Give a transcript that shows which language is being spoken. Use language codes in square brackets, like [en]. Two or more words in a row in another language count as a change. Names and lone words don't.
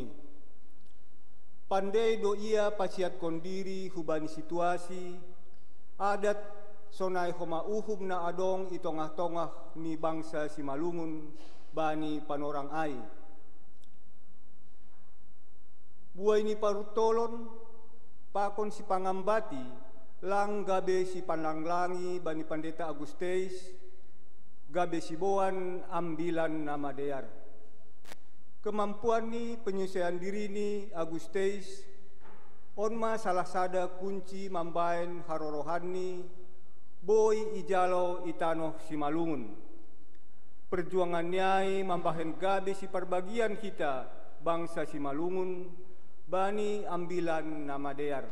[bts] Pandai do iya pasiat kondiri hubani situasi adat sonai homa uhum na adong itongah-tongah ni bangsa Simalungun bani panorang ai. Buai ni parutolon pakon si pangambati lang gabe si panlanglangi bani Pandeta Agustes gabe si boan ambilan nama dear. Kemampuan ni penyelesaian diri ni Agustes onma salah sada kunci mambaen harorohan ni boy ijalo itanoh Simalungun. Perjuangan niai mambahen gabe si perbagian kita bangsa Simalungun bani ambilan nama dear.